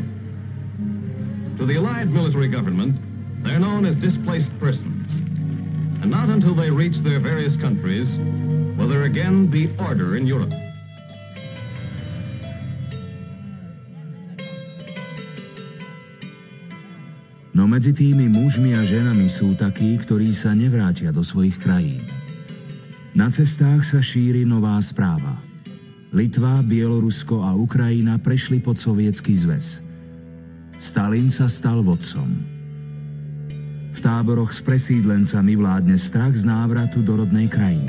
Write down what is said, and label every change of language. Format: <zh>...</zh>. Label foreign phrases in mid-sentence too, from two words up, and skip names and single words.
<en>To the Allied military government, they're known as displaced persons. And not until they reach their various countries will there again be order in Europe.</en> <sk>No medzi tými mužmi a ženami sú takí, ktorí sa nevrátia do svojich krajín. Na cestách sa šíri nová správa. Litva, Bielorusko a Ukrajina prešli pod sovietský zväz. Stalin sa stal vodcom. V táboroch s presídlencami vládne strach z návratu do rodnej krajiny.</sk>